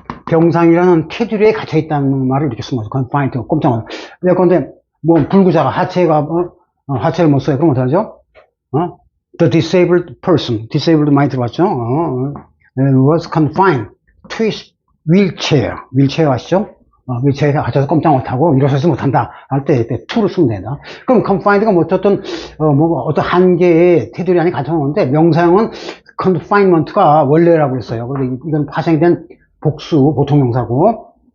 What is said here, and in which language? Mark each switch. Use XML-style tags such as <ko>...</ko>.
<ko>병상이라는 테두리에 갇혀 있다는 말을 이렇게 쓰면 confined 꼼짝 놀라. 예컨대 불구자가 하체를 못 써요. 그럼 어떡하죠?</ko> <en>The disabled person, disabled</en> <ko>많이 들어봤죠?</ko> <en>was confined to his wheelchair.</en> <ko>wheelchair 아시죠? 윌체어에 갇혀서 꼼짝 못하고 일어서지 못한다 할 때 to를 쓰면 된다. 그럼 confined가 어떤 한계의 테두리 안에 갇혀놓는데 명사형은 confinement가 원래라고 했어요. 그런데 이건 파생이 된 복수 보통명사고.</ko>